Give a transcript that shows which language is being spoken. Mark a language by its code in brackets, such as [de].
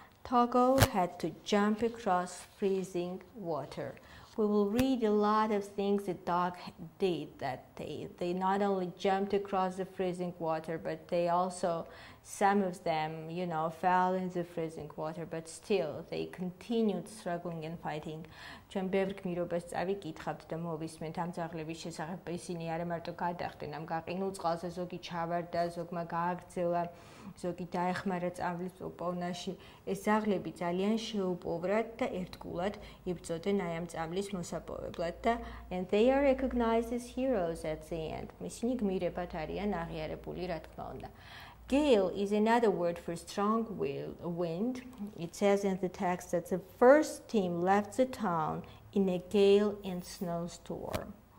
[en] Togo had to jump across freezing water. We will read a lot of things the dog did that day. They not only jumped across the freezing water, but they also, some of them, you know, fell in the freezing water, but still they continued struggling and fighting. [ka] ჩვენ ბევრ გმირობას წავიკითხავთ და მოვისმენთ ამ ძაღლების შესახებ, ისინი არა მარტო გადახდნენ ამ გაყინულ წყალზე, ზოგი ჩავარდა, ზოგმა გააგრძელა, ზოგი დაეხმარა წამლის პოვნაში. ეს ძაღლები ძალიან შეუპოვრად და ერთგულად იბრძოდნენ აი ამ წამლის მოსაპოვებლად და [en] and they are recognized as heroes at the end. [ka] ისინი გმირებად არიან აღიარებული, რა თქმა უნდა. [en] Gale is another word for strong wind. It says in the text that the first team left the town in a gale and snowstorm.